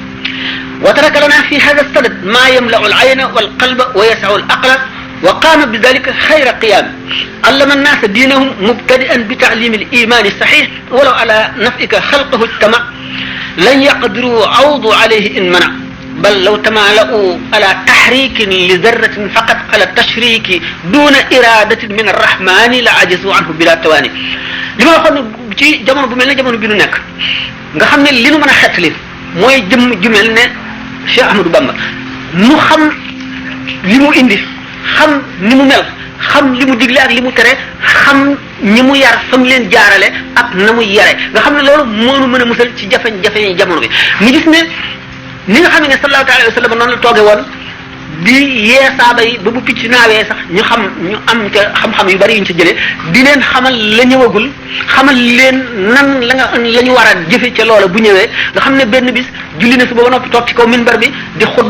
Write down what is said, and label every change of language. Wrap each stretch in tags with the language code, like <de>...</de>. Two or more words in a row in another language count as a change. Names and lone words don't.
<ar>وترك لنا في هذا السند ما يملأ العين والقلب ويسع العقل وقام بذلك خير قيام علم الناس دينهم مبتدئا بتعليم الإيمان الصحيح ولو على نفئك خلقه اجتمع لن يقدروا عوضوا عليه إن منع بل لو تمالؤوا على تحريك لذرة فقط على التشريك دون إرادة من الرحمن لعجزوا عنه بلا تواني</ar> <wo>li ma waxoon ne ci jamono bu mel ne jamono bi nu nekk nga xam ne li nu mën a xettali mooy jëmm ju mel ne Cheikh Ahmadou Bamba nu xam li mu indi xam ni mu mel xam li mu digle ak li mu tere xam ñi mu yar fa mu leen jaarale ak na mu yare nga xam ne loolu moo nu mën a musal ci jafe-jafe yi jamono bi mu gis ne ni nga xam ne</wo> <ar>صلى الله عليه وسلم</ar> <wo>noonu la tooge woon di yee saaba yi ba bu picc naawee sax ñu am ca xam-xam yu bari yuñ ci jëlee di leen xamal la ñëwagul xamal leen nan la ñu war a jëfe ca loola bu ñëwee nga xam ne benn bis julli na suba ba noppi toog ci kaw minbar bi di</wo>